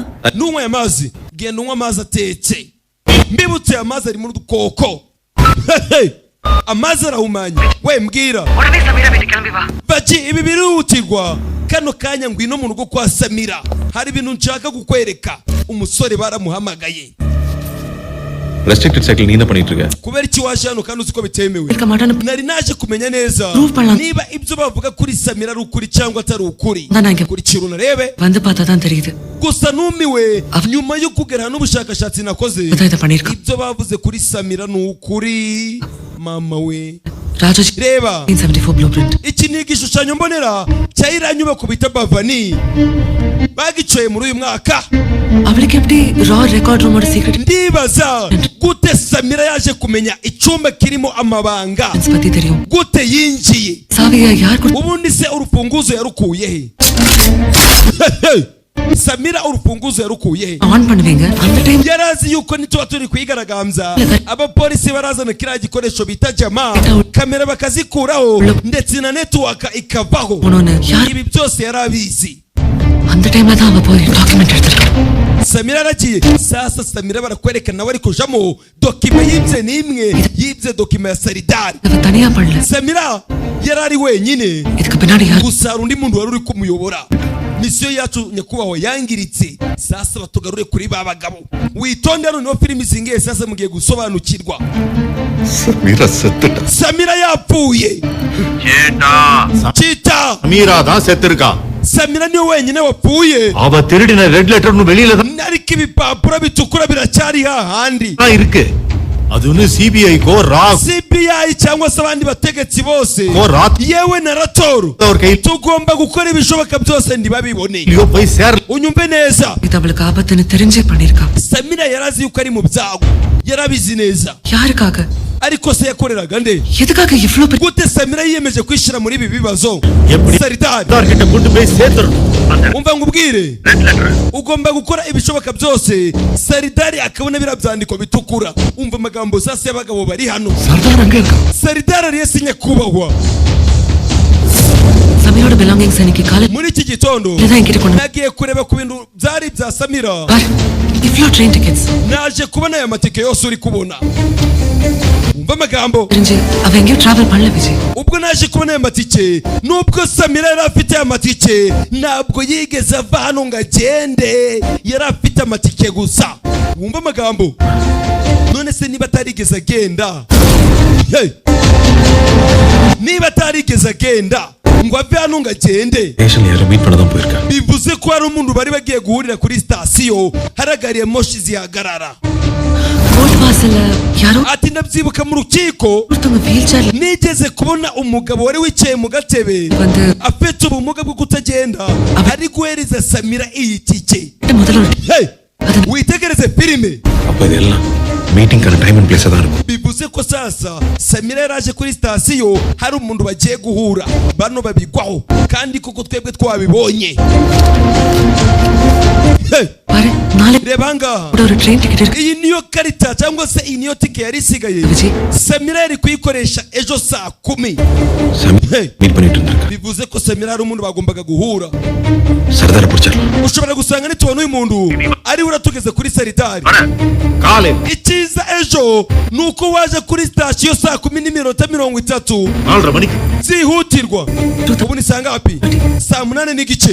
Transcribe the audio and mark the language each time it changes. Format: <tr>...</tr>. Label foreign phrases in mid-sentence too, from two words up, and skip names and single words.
<rw>nunywa aya mazi genda unywa amazi atetse. mbibutse amazi ari mu dukoko. amazi arahumanya. we mbwira baji ibi birihutirwa kano kanya ngwino mu rugo kwa Samira hari ibintu nshaka kukwereka. umusore baramuhamagaye.</rw> <en>restricted cycle</en> <ta>நீ என்ன பண்ணிட்டு இருக்க?</ta> <rw>kubera iki waje hano kandi uziko bitemewe?</rw> <ta>இருக்க மாட்டான்னு</ta> <rw>nari naje kumenya neza</rw> <ta>Proof பண்ணலாம்.</ta> <rw>niba ibyo bavuga kuri Samira ari ukuri cyangwa atari ukuri.</rw> <ta>நான் இங்க</ta> <rw>kurikira unarebe</rw> <ta>வந்து பார்த்தா தான் தெரியுது.</ta> <rw>gusa numiwe nyuma yo kugera n'ubushakashatsi nakoze</rw> <ta>அதான் இதை பண்ணிருக்கான்.</ta> <rw>ibyo bavuze kuri Samira ni ukuri. mama we ராஜோஜி reba 1974 blueprint. iki ni igishushanyo mbonera cya iriya nyubako bita Bavani bagicoye muri uyu mwaka.</rw> <ta>அவளுக்கு எப்படி ரா</ta> <en>record roomoda secret</en> <rw>ndibaza gute Samira yaje kumenya icyumba kirimo amabanga.</rw> <ta>பத்தி தெரியும்.</ta> <rw>gute yinjiye.</rw> <ta>சாவியா யார் கூட</ta> <rw>ubundi se urufunguzo yarukuye he? Samira urufunguzo yarukuye he?</rw> <ta>ஆன் பண்ணுவீங்க அந்த டைம்</ta> <rw>yarazi yuko nituba turi kwigaragambya abapolisi barazana kiriya gikoresho bita jama kamera bakazikuraho ndetse na network ikavaho.</rw> <ta>உனோன்னு யார்</ta> <rw>ibi byose yarabizi.</rw> <ta>அந்த டைம்ல தான் அவ போய் டாக்குமெண்ட் எடுத்துட்டான்.</ta> <rw>Samira aragiye sasa. Samira barakwereka nawe ari kujamo dokima yibye nimwe yibye dokima ya Saridari.</rw> <ta>அவ தனியா பண்ணல.</ta> <rw>Samira yarari wenyine</rw> <ta>இதுக்கு பின்னாடி யார்?</ta> <rw>gusa undi muntu wari uri kumuyobora. misiyo yacu nyakubahwa yangiritse sasa batugarure kuri ba bagabo. witonde hano niho filimi zingiye sasa mugiye gusobanukirwa. Samira yapfuye. Chita</rw> <ta>Samira தான் செத்துருக்கா.</ta> <rw>Samira niwe wenyine wapfuye.</rw> <ta>அவ திருடின ரெட் லெட்டர் வெளியில தான்</ta> <rw>ariko ibipapuro bitukura biracyari hahandi</rw> <ta>இருக்கு. அது ஒன்னு CBI கோ</ta> <rw>CBI cyangwa se abandi bategetsi bose Ko Rat- yewe na Ratoro tugomba gukora ibishoboka byose ntibabibone.</rw> <ta>போய் சேர</ta> <rw>unyumve neza.</rw> <ta>இது அவளுக்கு ஆபத்துன்னு தெரிஞ்சே பண்ணிருக்கா.</ta> <rw>Samira yarazi yuko ari mu byago yarabizi neza</rw> <ta>யாருக்காக?</ta> <rw>ariko se yakoreraga nde?</rw> <ta>எதுக்காக இவ்ளோ பெரிய</ta> <rw>gute Samira yiyemeje kwishira muri ibi bibazo? Saridari</rw> <ta>கிட்ட கொண்டு போய் சேர்த்துறணும்.</ta> <rw>umva ngubwire ugomba gukora ibishoboka byose Saridari akabona birabyandiko bitukura. umva amagambo sasa y'abagabo bari hano.</rw> <ta>சர்தார் அங்க இருக்கா.</ta> <rw>Saridari ariye sinye kubahwa.</rw> <ta>சமையோட belongings இன்னைக்கு காலேஜ்</ta> <rw>muri iki gitondo</rw> <ta>இதான் என்கிட்ட கொண்டு</ta> <rw>nagiye kureba ku bintu byari bya Samira.</rw> <ta>பாரு இவ்ளோ</ta> <en>train tickets.</en> <rw>naje kubona aya matike yose uri kubona. umva amagambo</rw> <ta>அவ எங்கேயும் டிராவல் பண்ணல விஜய்.</ta> <rw>ubwo naje kubona aya matike nubwo Samira yari afite aya matike ntabwo yigeze ava hano ngo agende, yari afite amatike gusa. Wumva amagambo, none se niba atarigeze agenda, hey, niba atarigeze agenda ngo ave hano ngo agende, bivuze ko hari umuntu bari bagiye guhurira kuri sitasiyo haragariye moshi zihagarara. Ati ndabyibuka mu rukiko nigeze kubona umugabo wari wicaye mu gatebe afite ubumuga bwo kutagenda ari guhereza Samira iyi tike. Hey, witegereze filime.</rw> <ta>மீட்டிங் கர</ta> <en>time and place</en> <ta>தான் இருக்கும்.</ta> <rw>bivuze ko sasa Samira yaraje kuri sitasiyo hari umuntu bagiye guhura bano babigwaho kandi kuko twebwe twabibonye. Rebanga iyi niyo karita cyangwa se iyi niyo tike yari isigaye Samira yari kuyikoresha ejo saa 10.</rw> <ta>மீட் பண்ணிட்டு இருந்திருக்க.</ta> <rw>bivuze ko Samira hari umuntu bagombaga guhura.</rw> <ta>சர்தார புடிச்சறலாம்.</ta> <rw>ushobora gusanga nitubona uyu muntu ari uratugeze kuri Saridari. Kale. Ikiza ejo nuko waje kuri sitasiyo saa 10:30.</rw> <ta>4 mணிக்கு.</ta> <rw>Zihutirwa. Ubu ni saa ngapi? Saa 8 n'igice.</rw>